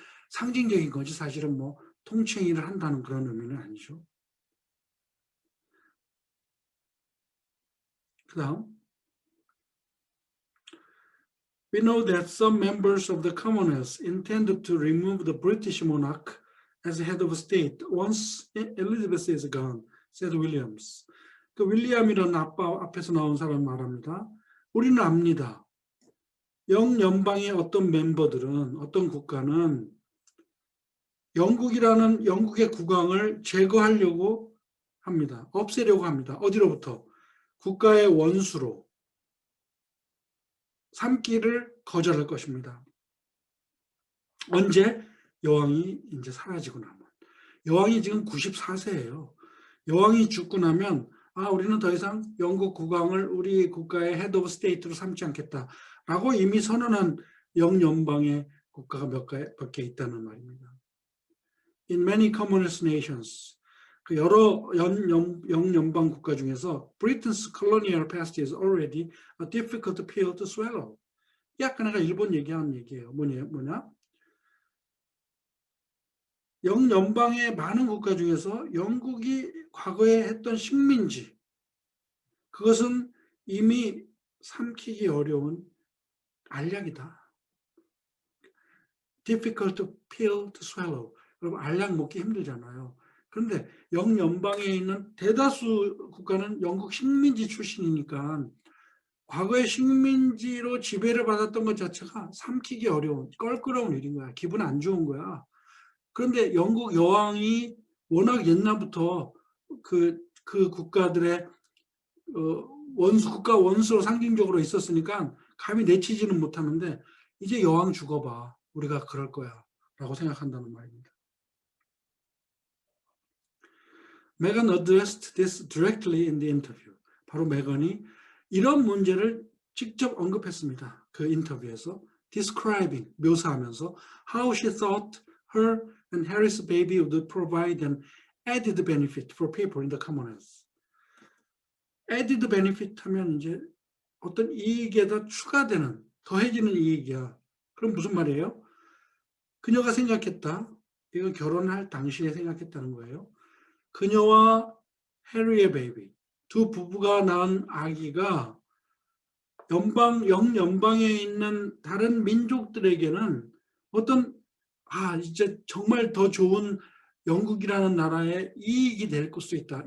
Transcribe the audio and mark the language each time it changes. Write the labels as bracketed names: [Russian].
[Korean] 상징적인 거지 사실은 뭐 통칭을 한다는 그런 의미는 아니죠. 그 다음 [English] We know that some members of the Commonwealth intended to remove the British monarch as head of state once Elizabeth is gone, said Williams. [Korean] 그 윌리엄이라는 아빠 앞에서 나온 사람 말합니다. 우리는 압니다. 영연방의 어떤 멤버들은, 어떤 국가는 영국의 국왕을 제거하려고 합니다. 없애려고 합니다. 어디로부터? 국가의 원수로 삼기를 거절할 것입니다. 언제? 여왕이 이제 사라지고 나면. 여왕이 지금 94세예요. 여왕이 죽고 나면 우리는 더 이상 영국 국왕을 우리 국가의 헤드 오브 스테이트로 삼지 않겠다라고 이미 선언한 영연방의 국가가 몇 개 있다는 말입니다. [English] In many communist nations, [Korean] 그 여러 영연방 국가 중에서 [English] Britain's colonial past is already a difficult pill to swallow. [Korean] 아까 내가 일본 얘기한 얘기예요. 뭐냐? 영연방의 많은 국가 중에서 영국이 과거에 했던 식민지, 그것은 이미 삼키기 어려운 알약이다. [English] Difficult pill to swallow. [Korean] 여러분 알약 먹기 힘들잖아요. 그런데 영연방에 있는 대다수 국가는 영국 식민지 출신이니까 과거의 식민지로 지배를 받았던 것 자체가 삼키기 어려운 껄끄러운 일인 거야. 기분 안 좋은 거야. 그런데 영국 여왕이 워낙 옛날부터 그 국가들의 국가 원수로 상징적으로 있었으니까 감히 내치지는 못하는데 이제 여왕 죽어봐. 우리가 그럴 거야. 라고 생각한다는 말입니다. [English] Meghan addressed this directly in the interview. [Korean] 바로 메건이 이런 문제를 직접 언급했습니다. 그 인터뷰에서 [English] describing, [Korean] 묘사하면서 [English] how she thought her and Harry's baby would provide an added benefit for people in the Commonwealth. added benefit [Korean] 하면 이제 어떤 이익에다 추가되는, 더해지는 이익이야. 그럼 무슨 말이에요? 그녀가 생각했다. 이건 결혼할 당시에 생각했다는 거예요. 그녀와 해리의 베이비, 두 부부가 낳은 아기가 영연방에 있는 다른 민족들에게는 어떤 이제 정말 더 좋은 영국이라는 나라의 이익이 될 수 있다.